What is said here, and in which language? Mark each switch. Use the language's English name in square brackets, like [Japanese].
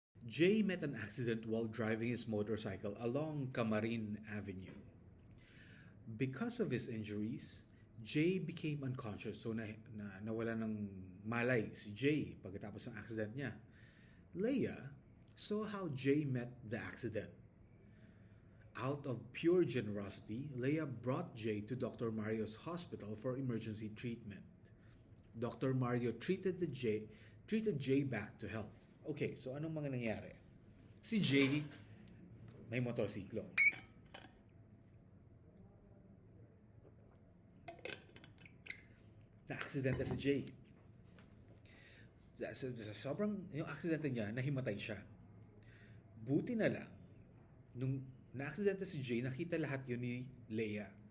[English] Jay met an accident while driving his motorcycle along Camarin Avenue. Because of his injuries, Jay became unconscious. [Filipino] So, nawala ng malay si Jay pagkatapos ng accident niya. [English] Leia saw how Jay met the accident. Out of pure generosity, Leia brought Jay to Dr. Mario's hospital for emergency treatment. Dr. Mario treated treated Jay back to health. [Filipino] Okay, so anong mga nangyari? Si Jay may motorsiklo. Na-aksidente si Jay. Sobrang yung aksidente niya, nahimatay siya. Buti na lang, nung na-aksidente si Jay, nakita lahat yun ni Leia.